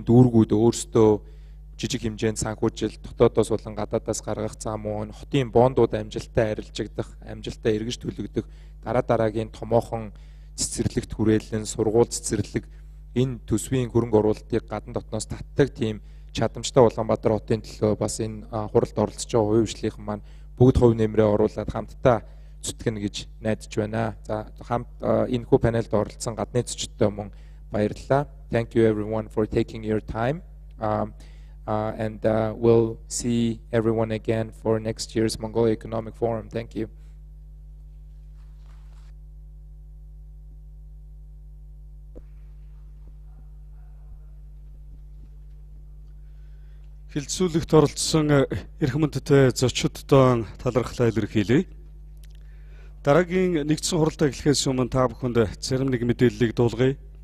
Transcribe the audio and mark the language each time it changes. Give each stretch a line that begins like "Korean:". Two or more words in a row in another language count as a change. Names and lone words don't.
Mongolian: дүүргүүд өөрсдөө жижиг хэмжээнд санхүүжилт, дотоодоос болон гадаадаас гаргах зам уу, хотын бондууд амжилттай арилжагдах, амжилттай эргэж төлөгдөх, дараагийн томоохон цэцэрлэгт хүрээлэн, сургууль цэцэрлэг энэ төсвийн хөрөнгө оруулалтыг гадна дотноос татдаг тийм чадамжтай Улаанбаатар хотын төлөө бас энэ хуралд оролцож байгаа хувийн хвшлийнхэн маань бүгд хувь нэмрээ оруулаад хамтдаа зүтгэнэ гэж найдаж байна. За хамт энэ хүү панелд оролцсон гадны зочдтой мөн баярлалаа.
English: Thank you everyone for taking your time. And we'll see everyone again for next year's Mongolia Economic Forum. Thank you.
Mongolian: Хилцүүлэгт оролцсон эрх мэдтэй зочдтой талархлаа илэрхийлье. Дараагийн нэгдсэн хуралдаа эхлэхээс өмнө та бүхэнд зарим нэг мэдээллийг дуулгая.